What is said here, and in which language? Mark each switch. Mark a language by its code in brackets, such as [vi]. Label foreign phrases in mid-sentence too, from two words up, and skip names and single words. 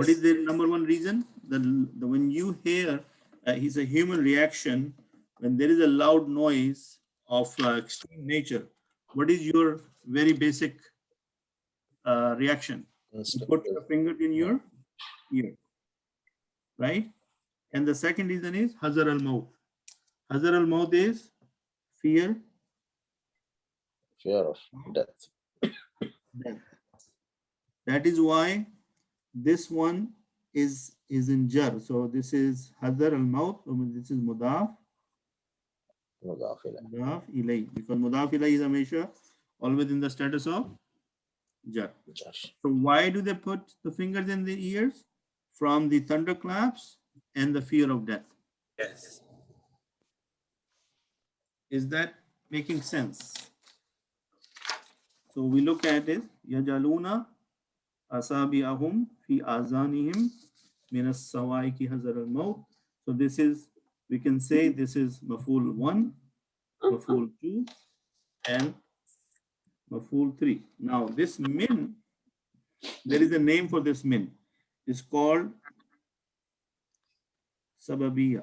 [en] What is the number one reason? The when you hear, it's a human reaction when there is a loud noise of extreme nature. What is your very basic reaction? You put your finger in your ear, right? And the second reason is [ar] حذر الموت. حذر الموت [en] is fear Fear of death. death. That is why this one is in jar. So this is [ar] حذر الموت. [en] This is mudaf. [ar] مضاف إليه. مضاف إليه, [en] because [ar] مضاف إليه [en] is hamisha always in the status of jar. So why do they put the fingers in the ears? From the thunderclaps and the fear of death. Yes. Is that making sense? So we look at it. [ar] يجعلون أصابعهم في آذانهم من الصواعق حذر الموت. [en] So this is, we can say this is maf'ul 1, maf'ul 2, and maf'ul 3. Now this min, there is a name for this min. It's called sababiyya.